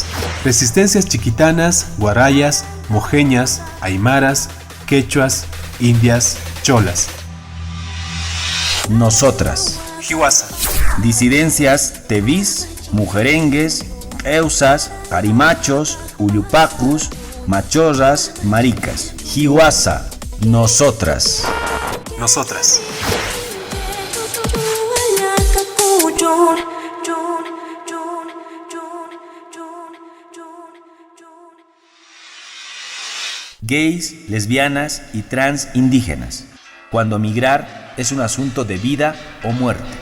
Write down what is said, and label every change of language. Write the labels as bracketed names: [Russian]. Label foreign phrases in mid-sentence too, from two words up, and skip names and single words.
[Spanish] Resistencias chiquitanas, guarayas, mojeñas, aymaras, quechuas, indias, cholas. Nosotras. Hiwasa. Disidencias tevis, mujerengues, eusas, carimachos, uyupacus, machorras, maricas. Hiwasa. Nosotras. Nosotras. Gays, lesbianas y trans indígenas, cuando migrar es un asunto de vida o muerte.